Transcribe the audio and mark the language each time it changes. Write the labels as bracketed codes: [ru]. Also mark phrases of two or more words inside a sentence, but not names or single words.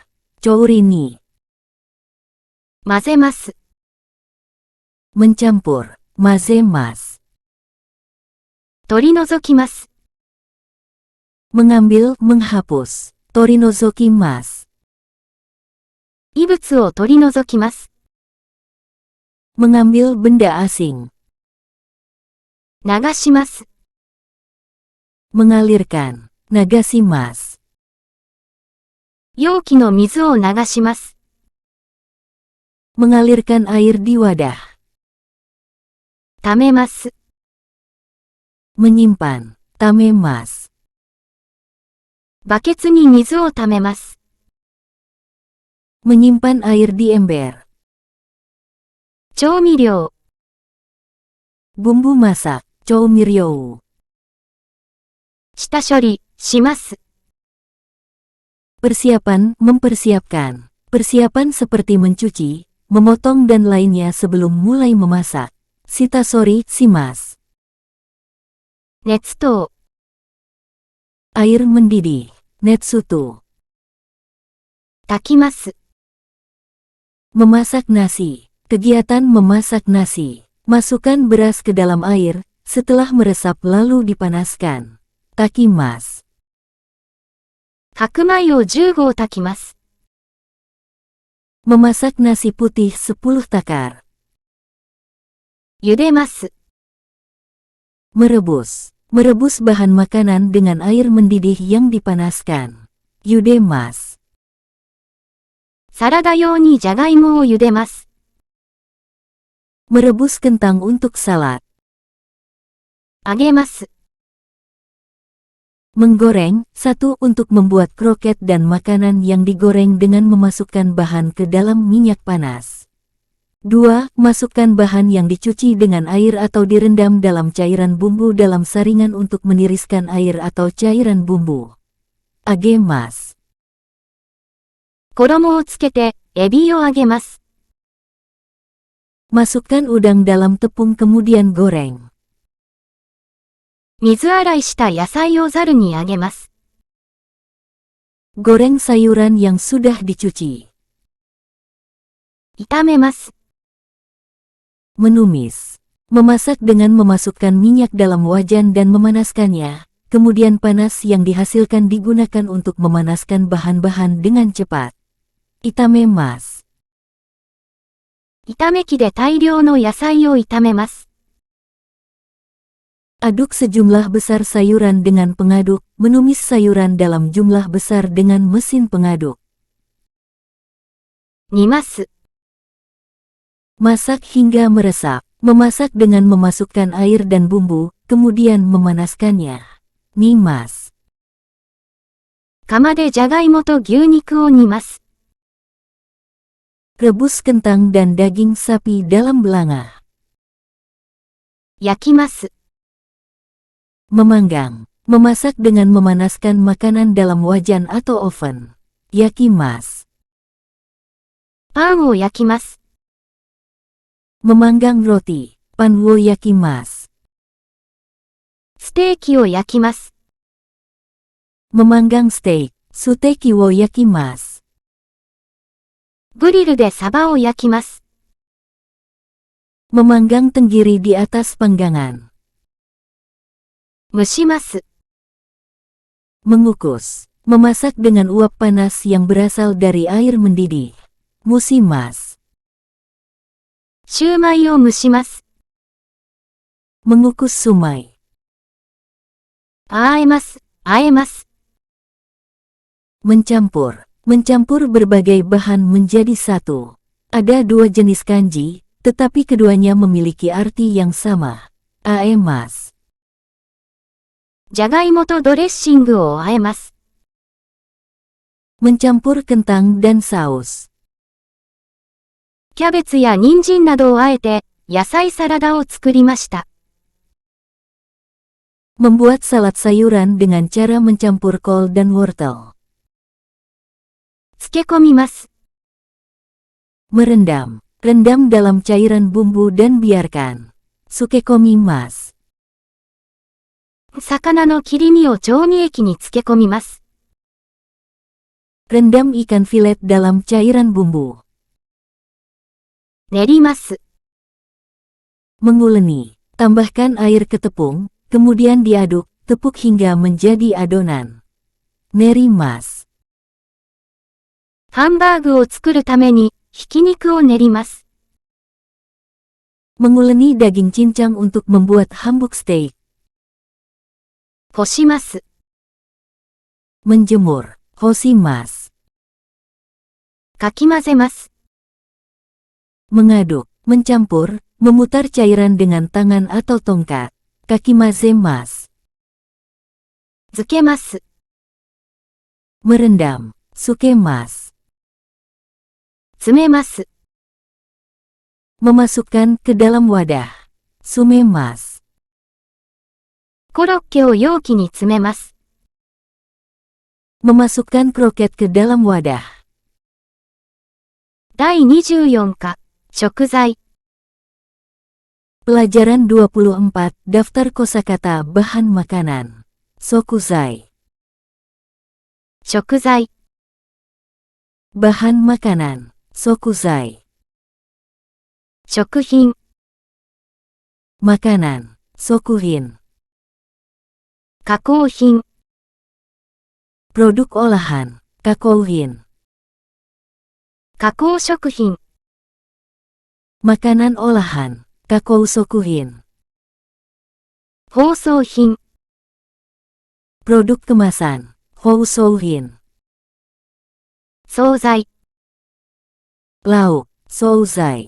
[ja] 調理に. 混ぜます。 [id] Mencampur. Mazemasu. [ja] 取り除きます。 [id] Mengambil, menghapus. Torinozokimasu. [ja] 異物を取り除きます。 [id] Mengambil benda asing. [ja] 流します。 [id] Mengalirkan. Nagashimasu. [ja] 容器の水を流します。 [id] Mengalirkan air di wadah. [ja] 溜めます。 [id] Menyimpan. Tamemasu. [ja] バケツに水を溜めます。 [id] Menyimpan air di ember. [ja] 調味料、 [id] Bumbu masak. Choumiryou. [ja] 下処理します。 [id] Persiapan, mempersiapkan. Persiapan seperti mencuci, memotong dan lainnya sebelum mulai memasak. [ja] Shitasori, shimasu. 熱湯、 [id] Air mendidih. Netsuto. [ja] 炊きます。 [id] Memasak nasi. Kegiatan memasak nasi. Masukkan beras ke dalam air, setelah meresap lalu dipanaskan. [ja] Takimasu. 白米を10合炊きます。 [id] Memasak nasi putih 10 takar. [ja] 茹でます。 [id] Merebus. Merebus bahan makanan dengan air mendidih yang dipanaskan. [ja] Yudemasu. サラダ用にじゃがいもを茹でます。 [id] Merebus kentang untuk salad. [ja] 揚げます。 [id] Menggoreng, 1 untuk membuat kroket dan makanan yang digoreng dengan memasukkan bahan ke dalam minyak panas. 2. Masukkan bahan yang dicuci dengan air atau direndam dalam cairan bumbu dalam saringan untuk meniriskan air atau cairan bumbu. [ja] Agemasu. 衣をつけて、エビを揚げます。 [id] Masukkan udang dalam tepung kemudian goreng. [ja] 水洗いした野菜をざるにあげます。 [id] Goreng sayuran yang sudah dicuci. [ja] 炒めます。 [id] Menumis. Memasak dengan memasukkan minyak dalam wajan dan memanaskannya, kemudian panas yang dihasilkan digunakan untuk memanaskan bahan-bahan dengan cepat. [ja] Itamemasu. 炒め機で大量の野菜を炒めます。 [id] Aduk sejumlah besar sayuran dengan pengaduk, menumis sayuran dalam jumlah besar dengan mesin pengaduk. [ja] 煮ます。 [id] Masak hingga meresap. Memasak dengan memasukkan air dan bumbu, kemudian memanaskannya. [ja] Nimas. 釜でじゃがいもと牛肉を煮ます。 [id] Rebus kentang dan daging sapi dalam belanga. [ja] 焼きます。 [id] Memanggang. Memasak dengan memanaskan makanan dalam wajan atau oven. [ja] Yakimas. パンを焼きます。 [id] Memanggang roti. [ja] パンを焼きます. ステーキを焼きます。 [id] Memanggang steak. [ja] ステーキを焼きます. グリルでサバを焼きます。 [id] Memanggang tenggiri di atas panggangan. [ja] 蒸します。 [id] Mengukus. Memasak dengan uap panas yang berasal dari air mendidih. [ja] Musimas. シューマイを蒸します。 [id] Mengukus sumai. [ja] あえます。あえます。 [id] Mencampur. Mencampur berbagai bahan menjadi satu. Ada dua jenis kanji, tetapi keduanya memiliki arti yang sama. [ja] Aemas. じゃがいもとドレッシングをあえます。 [id] Mencampur kentang dan saus. [ja] キャベツや人参などをあえて、野菜サラダを作りました。 [id] Membuat salad sayuran dengan cara mencampur kol dan wortel. [ja] 漬け込みます。 [id] Merendam. Rendam dalam cairan bumbu dan biarkan. [ja] Sukekomimas. 魚の切り身を調味液に漬け込みます。 [id] Rendam ikan filet dalam cairan bumbu. [ja] 練ります。 [id] Menguleni. Tambahkan air ke tepung, kemudian diaduk, tepuk hingga menjadi adonan. [ja] Nerimas. ハンバーグを作るために、ひき肉を練ります。 [id] Menguleni daging cincang untuk membuat hambuk steak. [ja] 干します。 [id] Menjemur. Hosimas. [ja] かき混ぜます。 [id] Mengaduk. Mencampur, memutar cairan dengan tangan atau tongkat. [ja] Kakimazemas. 漬けます。 [id] Merendam. Sukemas. [ja] 詰めます。 [id] Memasukkan ke dalam wadah. [ja] Sumemas. コロッケを容器に詰めます。 [id] Memasukkan kroket ke dalam wadah. [ja] 第24課、食材。 [id] Pelajaran 24, Daftar kosakata bahan makanan. [ja] Sokuzai. 食材。 [id] Bahan makanan. Sokuzai. [ja] 食品。 [id] Makanan. Sokuhin. [ja] 加工品。 [id] Produk olahan. Kakouhin. [ja] 加工食品。 [id] Makanan olahan. Kakousokuhin. [ja] 包装品。 [id] Produk kemasan. Housouhin. [ja] 惣菜。 [id] Lauk. Souzai.